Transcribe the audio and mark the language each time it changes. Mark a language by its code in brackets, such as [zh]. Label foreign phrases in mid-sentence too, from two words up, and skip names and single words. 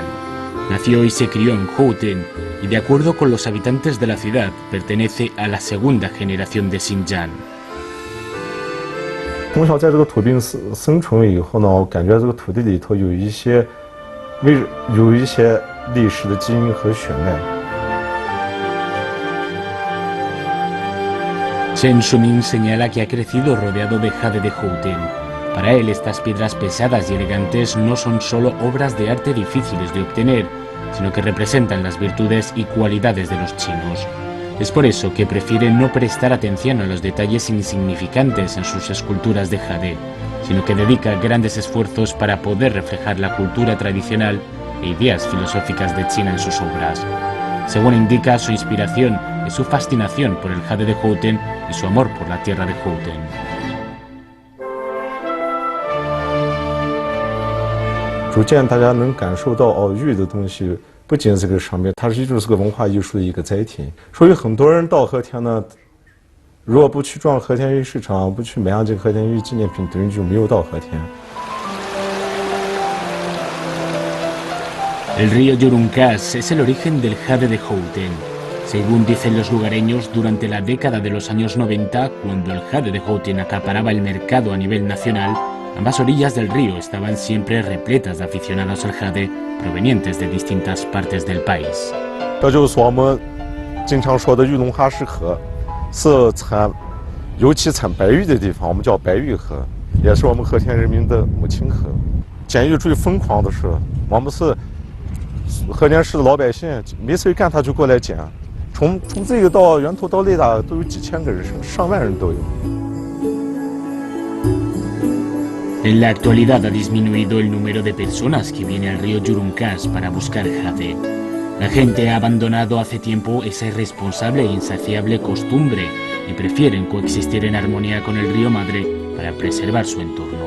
[es] Nació y se crió en Houten y, de acuerdo con los habitantes de la ciudad, pertenece a la segunda generación de Xinjiang. [zh] 从小在这个土地生存以后呢，我感觉这个土地里头有一些历史的基因和血脉。 [es] Chen Shunmin señala que ha crecido rodeado de jade de Houten. Para él, estas piedras pesadas y elegantes no son solo obras de arte difíciles de obtener, sino que representan las virtudes y cualidades de los chinos. Es por eso que prefiere no prestar atención a los detalles insignificantes en sus esculturas de jade, sino que dedica grandes esfuerzos para poder reflejar la cultura tradicional e ideas filosóficas de China en sus obras. Según indica, su inspiración es su fascinación por el jade de Houten y su amor por la tierra de Houten. [zh] 逐渐大家能感受到玉的东西不仅是个商品，它就是个文化艺术的一个载体。所以很多人到和田呢，如果不去逛和田玉市场，不去买上这个和田玉纪念品，等于就没有到和田。 [es] El río Yurungkas es el origen del jade de Houten. Según dicen los lugareños, durante la década de los años 90, cuando el jade de Houten acaparaba el mercado a nivel nacional, ambas orillas del río estaban siempre repletas de aficionados al jade provenientes de distintas partes del país. [zh] 这就是说我们经常说的玉龙哈市河，是尤其产白玉的地方，我们叫白玉河，也是我们和田人民的母亲河。捡玉最疯狂的是，我们是和田市的老百姓，没事干他就过来捡，从这个到源头到雷达都有几千个人，上万人都有。 [es] En la actualidad ha disminuido el número de personas que viene al río Yurungkas para buscar jade. La gente ha abandonado hace tiempo esa irresponsable e insaciable costumbre y prefieren coexistir en armonía con el río madre para preservar su entorno.